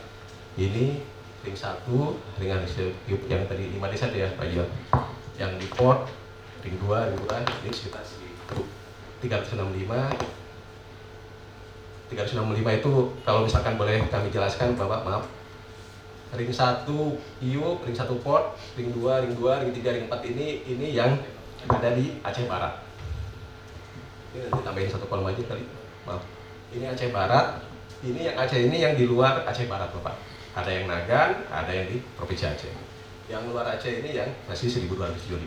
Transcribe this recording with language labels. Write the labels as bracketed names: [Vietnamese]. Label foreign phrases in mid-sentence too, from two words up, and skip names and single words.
[Indonesian] Ini ring 1, ring yang tadi 5 desa ya Pak Jil. Yang di port, ring 2, ini sekitar 365 itu kalau misalkan boleh kami jelaskan Bapak, maaf. Ring 1 IU, ring 1 port, ring 2, ring 3, ring 4 ini yang ada di Aceh Barat. Ini nanti tambahin 1 kolom aja kali, maaf. Ini Aceh Barat, ini yang Aceh ini yang di luar Aceh Barat Bapak. Ada yang Nagan, ada yang di Provinsi Aceh. Yang luar Aceh ini yang masih 1.275.